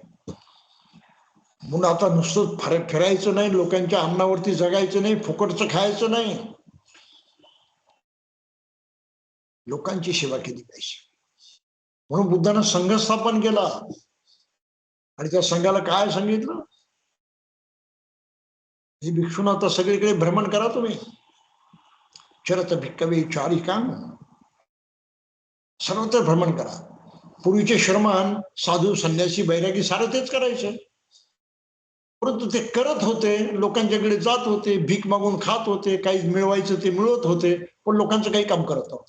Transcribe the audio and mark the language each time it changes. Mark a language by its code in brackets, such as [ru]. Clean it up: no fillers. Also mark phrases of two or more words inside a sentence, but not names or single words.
[mr] म्हणून आता नुसतं फिरायचं नाही, लोकांच्या अन्नावरती जगायचं नाही, फुकटचं खायचं नाही, लोकांची सेवा केली पाहिजे. म्हणून बुद्धानं संघ स्थापन केला. आणि त्या संघाला काय सांगितलं? हे भिक्षूंना आता सगळीकडे भ्रमण करा तुम्ही. [pi] चरत भिक्कवे चारिकां, [mr] सर्वत्र भ्रमण करा. पूर्वीचे श्रमण, साधू, संन्यासी, बैरागी सारं तेच करायचे. परंतु ते करत होते, लोकांच्याकडे जात होते, भीक मागून खात होते, काही मिळवायचं ते मिळवत होते, पण लोकांचं काही काम करत नव्हते.